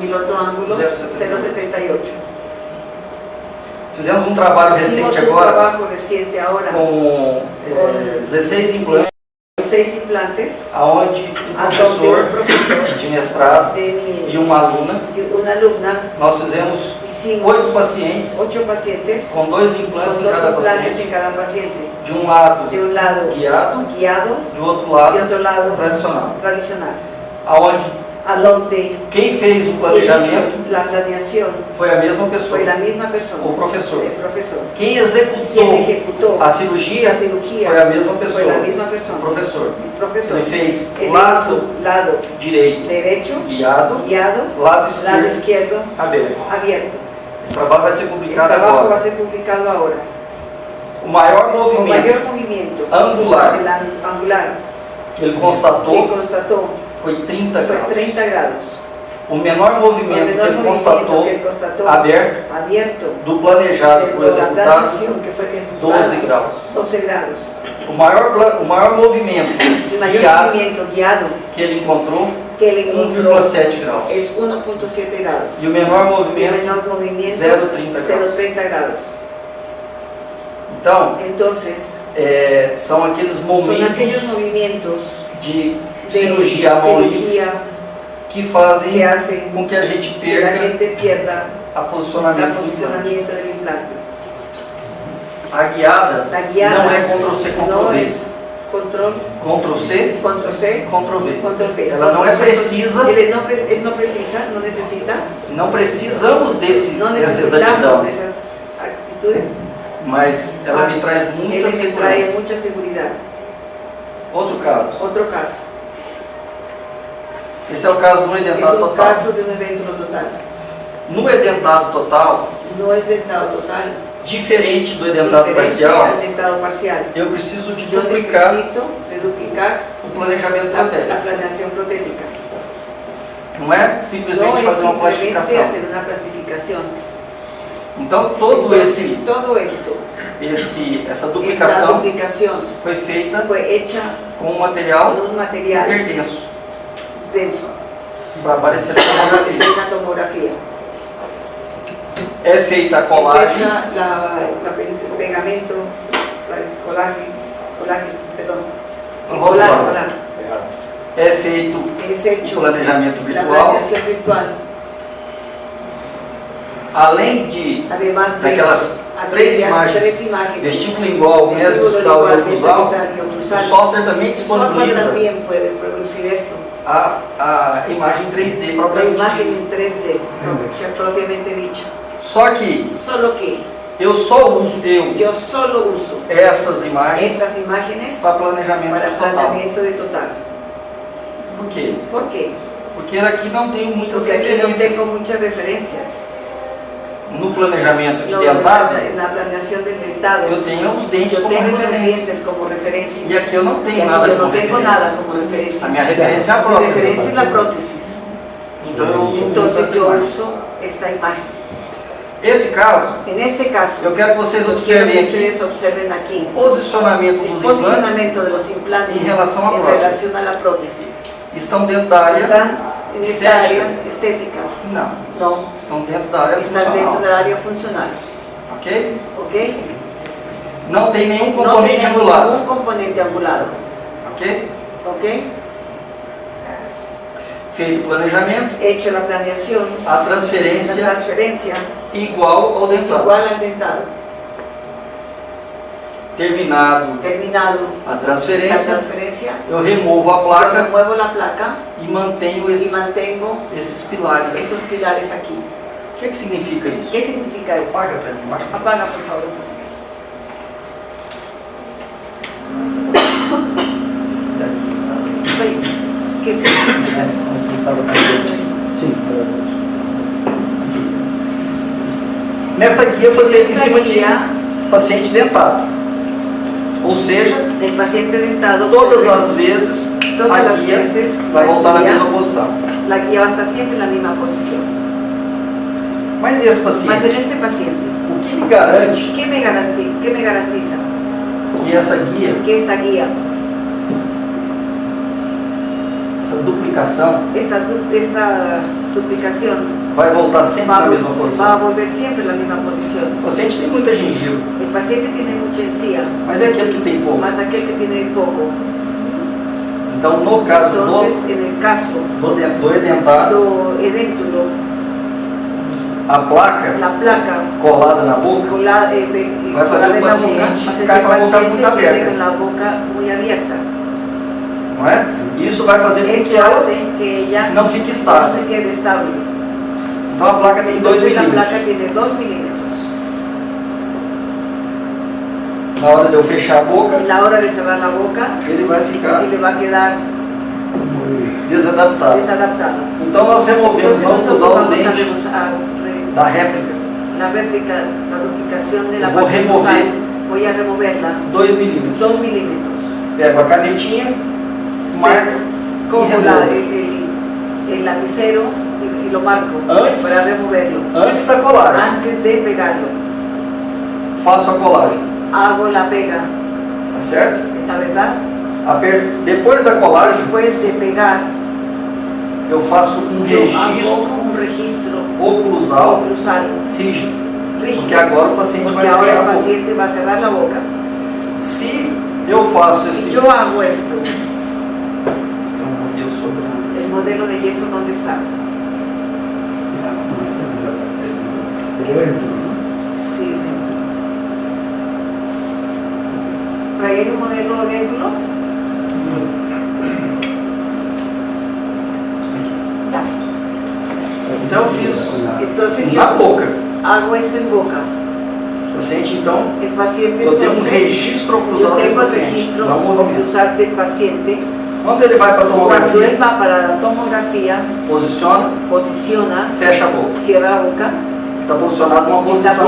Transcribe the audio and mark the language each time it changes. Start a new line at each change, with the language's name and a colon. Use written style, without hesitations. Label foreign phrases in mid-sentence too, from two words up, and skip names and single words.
Spanish: Y el otro ángulo, 0,78.
Portuguese: Fizemos um trabalho
Spanish: Hicimos
Portuguese: recente
Spanish: un
Portuguese: agora
Spanish: trabajo reciente ahora
Portuguese: com 16 implantes, 6 implantes, onde um professor de mestrado de e uma aluna,
Spanish: una alumna,
Portuguese: nós fizemos
Spanish: hicimos
Portuguese: 8 pacientes
Spanish: 8 pacientes
Portuguese: com 2 implantes
Spanish: con
Portuguese: em 2 cada implantes paciente.
Spanish: en cada paciente.
Portuguese: De um lado
Spanish: De un lado
Portuguese: guiado,
Spanish: guiado
Portuguese: do outro
Spanish: y
Portuguese: lado
Spanish: otro lado
Portuguese: tradicional.
Spanish: tradicional.
Portuguese: Aonde
Spanish: A donde
Portuguese: quem fez o
Spanish: quien
Portuguese: planejamento
Spanish: hizo la planeación
Portuguese: foi a mesma pessoa,
Spanish: fue la misma persona,
Portuguese: o professor.
Spanish: el profesor.
Portuguese: Quem
Spanish: Quien
Portuguese: executou
Spanish: ejecutó
Portuguese: a cirurgia
Spanish: la cirugía
Portuguese: foi a mesma
Spanish: fue
Portuguese: pessoa,
Spanish: la misma
Portuguese: o
Spanish: persona,
Portuguese: professor.
Spanish: el profesor.
Portuguese: Ele fez
Spanish: Él
Portuguese: o lado
Spanish: hizo lado
Portuguese: direito
Spanish: derecho,
Portuguese: guiado,
Spanish: guiado,
Portuguese: lado
Spanish: lado
Portuguese: esquerdo
Spanish: izquierdo
Portuguese: aberto.
Spanish: abierto.
Portuguese: Esse trabalho vai ser
Spanish: El
Portuguese: publicado
Spanish: trabajo va a
Portuguese: agora.
Spanish: ser publicado ahora.
Portuguese: O maior
Spanish: Con
Portuguese: movimento
Spanish: mayor movimiento
Portuguese: angular
Spanish: el angular
Portuguese: que ele
Spanish: que
Portuguese: constatou
Spanish: constató
Portuguese: foi 30
Spanish: fue
Portuguese: graus.
Spanish: 30 grados.
Portuguese: O menor
Spanish: El
Portuguese: movimento que
Spanish: menor
Portuguese: ele
Spanish: movimiento
Portuguese: constatou
Spanish: que él constató
Portuguese: aberto
Spanish: abierto
Portuguese: do planejado
Spanish: de
Portuguese: por
Spanish: la
Portuguese: executado,
Spanish: planeación que fue que
Portuguese: 12 graus.
Spanish: 12 grados.
Portuguese: O maior movimento
Spanish: El mayor
Portuguese: guiado
Spanish: movimiento guiado
Portuguese: que ele encontrou,
Spanish: que él encontró
Portuguese: 1,7 graus.
Spanish: es 1,7 grados.
Portuguese: E o menor
Spanish: Y el
Portuguese: movimento,
Spanish: menor movimiento
Portuguese: 0,30 graus.
Spanish: 0,30 grados.
Portuguese: Então,
Spanish: Entonces,
Portuguese: são aqueles
Spanish: son aquellos
Portuguese: momentos
Spanish: movimientos
Portuguese: de
Spanish: de
Portuguese: cirurgia à mão livre
Spanish: cirugía
Portuguese: que fazem
Spanish: que hacen
Portuguese: com que a gente
Spanish: que la
Portuguese: perca
Spanish: gente pierda
Portuguese: a
Spanish: el
Portuguese: posicionamento do implante.
Spanish: posicionamiento del implante.
Portuguese: A guiada
Spanish: La guiada
Portuguese: não é Ctrl+C,
Spanish: no
Portuguese: Ctrl+V.
Spanish: es control, Ctrl+C, Ctrl+C, Ctrl+V. Ctrl+V.
Portuguese: Ela não é precisa,
Spanish: Él no precisa, no necesita,
Portuguese: não precisamos
Spanish: no
Portuguese: dessa exatidão,
Spanish: necesitamos de esas actitudes,
Portuguese: mas ela me
Spanish: mas
Portuguese: traz
Spanish: él
Portuguese: muita
Spanish: me trae
Portuguese: segurança.
Spanish: mucha seguridad.
Portuguese: Outro caso,
Spanish: Otro caso,
Portuguese: esse é o caso do
Spanish: es
Portuguese: edentado
Spanish: un
Portuguese: total.
Spanish: caso de un evento no total.
Portuguese: No edentado total,
Spanish: No es dentado total,
Portuguese: diferente do edentado
Spanish: diferente
Portuguese: parcial,
Spanish: al dentado parcial.
Portuguese: eu preciso de
Spanish: Yo
Portuguese: duplicar
Spanish: necesito de duplicar
Portuguese: o planejamento
Spanish: la
Portuguese: protético.
Spanish: planeación protética.
Portuguese: Não é
Spanish: No
Portuguese: simplesmente
Spanish: es
Portuguese: fazer uma
Spanish: simplemente
Portuguese: plastificação.
Spanish: hacer una plastificación.
Portuguese: Então todo
Spanish: Entonces, todo esto,
Portuguese: essa
Spanish: esta
Portuguese: duplicação
Spanish: duplicación
Portuguese: foi feita
Spanish: fue hecha
Portuguese: com um material
Spanish: con un material
Portuguese: hiperdenso
Spanish: denso
Portuguese: para aparecer na
Spanish: para
Portuguese: tomografia.
Spanish: hacer la tomografía.
Portuguese: É feita a
Spanish: Es
Portuguese: colagem,
Spanish: hecha el pegamento, el colágeno, perdón, el colar.
Portuguese: é feito
Spanish: Es
Portuguese: o
Spanish: hecho
Portuguese: planejamento
Spanish: la
Portuguese: virtual,
Spanish: planeación virtual,
Portuguese: além de
Spanish: además de
Portuguese: daquelas
Spanish: aquellas
Portuguese: três
Spanish: tres
Portuguese: imagens,
Spanish: imágenes,
Portuguese: vestíbulo lingual,
Spanish: vestíbulo
Portuguese: mesodistal e
Spanish: lingual,
Portuguese: oclusal,
Spanish: mesodistal y
Portuguese: o
Spanish: oclusal.
Portuguese: software também
Spanish: El software
Portuguese: disponibiliza
Spanish: también puede producir esto,
Portuguese: a imagem 3D
Spanish: la
Portuguese: propriamente
Spanish: imagen
Portuguese: dita.
Spanish: en 3D, propiamente dicha.
Portuguese: Só que
Spanish: Solo que
Portuguese: eu só uso
Spanish: yo solo uso
Portuguese: essas imagens
Spanish: estas imágenes
Portuguese: para planejamento
Spanish: para
Portuguese: total.
Spanish: planeamiento de total.
Portuguese: Por quê?
Spanish: ¿Por qué?
Portuguese: Porque aqui não tenho muitas
Spanish: Porque aquí no
Portuguese: referências.
Spanish: tengo muchas referencias.
Portuguese: No planejamento de
Spanish: No,
Portuguese: dentado,
Spanish: en la planeación del dentado,
Portuguese: eu tenho os dentes
Spanish: yo
Portuguese: como
Spanish: tengo los
Portuguese: referência.
Spanish: dientes como referencia.
Portuguese: E aqui eu não
Spanish: Y
Portuguese: tenho
Spanish: aquí
Portuguese: nada
Spanish: yo
Portuguese: como
Spanish: no tengo
Portuguese: referência.
Spanish: nada como referencia.
Portuguese: A minha referência é a
Spanish: Mi
Portuguese: prótese.
Spanish: referencia es la prótesis.
Portuguese: Então eu uso
Spanish: Entonces
Portuguese: essa
Spanish: yo
Portuguese: imagem.
Spanish: uso esta imagen.
Portuguese: Esse caso,
Spanish: En este caso,
Portuguese: eu quero que vocês
Spanish: yo quiero
Portuguese: observem
Spanish: que
Portuguese: aqui
Spanish: ustedes observen aquí
Portuguese: o posicionamento
Spanish: el
Portuguese: dos implantes.
Spanish: posicionamiento de los implantes en relación a en prótesis. relación a la prótesis.
Portuguese: Estão dentro da área?
Spanish: ¿Están en esta estética. área estética?
Portuguese: Não.
Spanish: No,
Portuguese: Estão dentro da área
Spanish: están dentro
Portuguese: funcional.
Spanish: del área funcional.
Portuguese: Ok?
Spanish: ¿Ok?
Portuguese: Não tem nenhum
Spanish: No
Portuguese: componente
Spanish: tenemos
Portuguese: angulado.
Spanish: ningún componente angulado.
Portuguese: Ok?
Spanish: ¿Ok?
Portuguese: Feito o planejamento,
Spanish: Hecho la planeación,
Portuguese: a
Spanish: la
Portuguese: transferência
Spanish: transferencia
Portuguese: igual ao
Spanish: es
Portuguese: dentado.
Spanish: igual al dentado.
Portuguese: Terminado
Spanish: Terminado
Portuguese: a
Spanish: la
Portuguese: transferência,
Spanish: transferencia,
Portuguese: eu removo a
Spanish: yo
Portuguese: placa
Spanish: muevo la placa
Portuguese: e mantenho
Spanish: y
Portuguese: esses
Spanish: mantengo
Portuguese: pilares.
Spanish: estos pilares aquí.
Portuguese: O que significa isso?
Spanish: ¿Qué significa eso?
Portuguese: Apaga para mim, embaixo.
Spanish: Apaga, por favor. Oye, ¿qué?
Portuguese: Nessa guia foi feita em
Spanish: Esta
Portuguese: cima de
Spanish: guía
Portuguese: paciente dentado. Ou seja,
Spanish: del paciente dentado,
Portuguese: todas as vezes
Spanish: todas
Portuguese: a
Spanish: las
Portuguese: guia
Spanish: veces
Portuguese: vai voltar na
Spanish: guía-
Portuguese: mesma posição.
Spanish: la guía va a estar siempre en la misma posición.
Portuguese: Mas esse
Spanish: Mas
Portuguese: paciente,
Spanish: en este paciente,
Portuguese: o que me garante
Spanish: ¿qué me garantiza?
Portuguese: que essa guia,
Spanish: Que esta guía,
Portuguese: essa duplicação,
Spanish: esta duplicación,
Portuguese: vai voltar sempre
Spanish: va
Portuguese: na
Spanish: a,
Portuguese: mesma
Spanish: va a
Portuguese: posição?
Spanish: volver siempre en la misma posición.
Portuguese: O paciente tem muita gengiva,
Spanish: El paciente tiene mucha encía,
Portuguese: mas é aquele que tem pouco.
Spanish: más aquel que tiene poco.
Portuguese: Então, no caso
Spanish: Entonces, en el caso
Portuguese: do edentado,
Spanish: do edéntulo,
Portuguese: a placa
Spanish: la placa
Portuguese: colada na boca
Spanish: colada,
Portuguese: vai fazer o paciente ficar com a boca muito
Spanish: quede
Portuguese: aberta,
Spanish: con la boca muy abierta.
Portuguese: não é? Isso vai fazer com
Spanish: Esto
Portuguese: que ela
Spanish: hace que ella
Portuguese: não fique
Spanish: no
Portuguese: estável.
Spanish: se quede estable.
Portuguese: Então, a placa tem 2
Spanish: Entonces la placa
Portuguese: milímetros.
Spanish: tiene 2 milímetros.
Portuguese: Na hora de eu fechar a boca,
Spanish: En la hora de cerrar la boca,
Portuguese: ele vai ficar
Spanish: y le va a quedar
Portuguese: desadaptado.
Spanish: desadaptado.
Portuguese: Então, nós removemos,
Spanish: Entonces
Portuguese: vamos
Spanish: nosotros
Portuguese: usar o
Spanish: vamos a
Portuguese: dente da réplica,
Spanish: la réplica, la duplicación de la Voy a
Portuguese: parte remover.
Spanish: nasal. Voy a removerla
Portuguese: 2 milímetros.
Spanish: 2 milímetros.
Portuguese: Pego a canetinha, marco e
Spanish: Cojo
Portuguese: removo.
Spanish: el lapicero y lo marco
Portuguese: Antes.
Spanish: para removerlo.
Portuguese: Antes da colagem,
Spanish: Antes de pegarlo,
Portuguese: faço a colagem,
Spanish: hago la pega,
Portuguese: tá certo?
Spanish: ¿está verdad?
Portuguese: Depois da colagem,
Spanish: Después de pegar,
Portuguese: eu faço um
Spanish: yo
Portuguese: registro
Spanish: hago un registro
Portuguese: oclusal
Spanish: oclusal
Portuguese: rígido, porque
Spanish: rígido,
Portuguese: agora o paciente vai
Spanish: porque ahora
Portuguese: fechar
Spanish: el
Portuguese: a boca.
Spanish: paciente va a cerrar la boca.
Portuguese: Se eu faço esse
Spanish: Si yo hago esto,
Portuguese: eu sobre
Spanish: el modelo de yeso, ¿dónde está? Sí, dentro. ¿Por ahí hay un modelo dentro?
Portuguese: Então eu fiz
Spanish: Entonces
Portuguese: na
Spanish: yo
Portuguese: boca.
Spanish: hago esto en boca.
Portuguese: O paciente então,
Spanish: El paciente
Portuguese: eu tenho um
Spanish: entonces,
Portuguese: registro
Spanish: yo
Portuguese: oclusal desse
Spanish: tengo el
Portuguese: paciente,
Spanish: registro
Portuguese: não movimento.
Spanish: oclusal del paciente.
Portuguese: Quando ele vai para a
Spanish: Cuando él
Portuguese: tomografia,
Spanish: va para la tomografía,
Portuguese: posiciona,
Spanish: posiciona,
Portuguese: fecha a boca.
Spanish: cierra la boca,
Portuguese: Está posicionado numa
Spanish: Está
Portuguese: posição